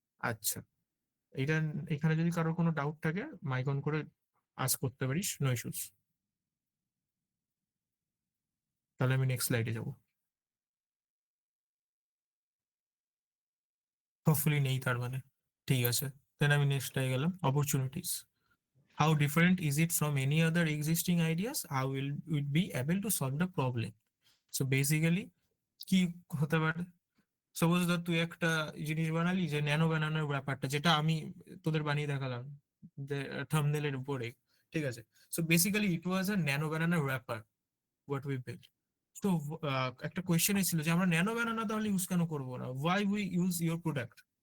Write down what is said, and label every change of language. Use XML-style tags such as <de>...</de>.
<bn>আচ্ছা, এটা, এখানে যদি কারোর কোনো ডাউট থাকে মাইক অন করে আস্ক করতে পারিস, নো ইস্যুস। তাহলে আমি নেক্সট স্লাইডে যাব, হোপফুলি নেই তার মানে, ঠিক আছে? দেন আমি নেক্সট স্লাইডে গেলাম, opportunities.</bn> <en>How different is it from any other existing ideas? How will it be able to solve the problem? So basically</en> <bn>কি হতে পারে, সাপোজ ধর তুই একটা জিনিস বানালি, যে ন্যানো বানানোর ব্যাপারটা, যেটা আমি তোদের বানিয়ে দেখালাম থাম্বনেলের উপরে, ঠিক আছে?</bn> <en>so basically it was a</en> <bn>ন্যানো বানানোর ব্যাপার</bn> <en>What we build.</en> <bn>তো একটা কোয়েশ্চেন ছিল যে আমরা ন্যানো বানানো তাহলে ইউজ কেন করবো না,</bn> <en>Why we use your product.</en>